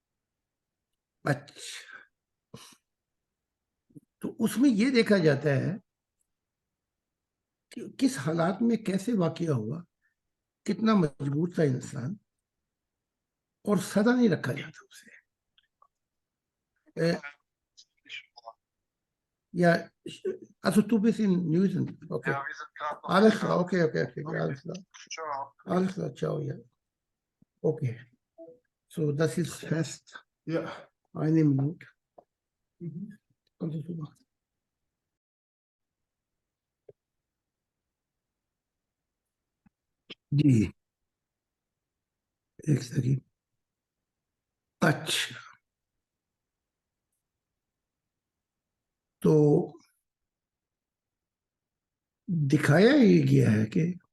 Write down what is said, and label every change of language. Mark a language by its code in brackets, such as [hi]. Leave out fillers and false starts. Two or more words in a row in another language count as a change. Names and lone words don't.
[ur] اچھا، تو اس میں یہ دیکھا جاتا ہے کہ کس حالات میں کیسے واقعہ ہوا، کتنا مجبور تھا انسان، اور سزا نہیں رکھا جاتا اسے. [de] Ja, also du bist in Newsen. Okay. Ja, wir sind gerade noch Alles in klar, Graz. okay, okay, okay, Okay. alles klar. Ciao. Alles klar, ciao, ja. Okay. So, das ist fest. Ja. 1 Minute. Mhm. Kannst du so machen. [ur] جی ایک سیکنڈ اچھا تو دکھایا یہ گیا ہے کہ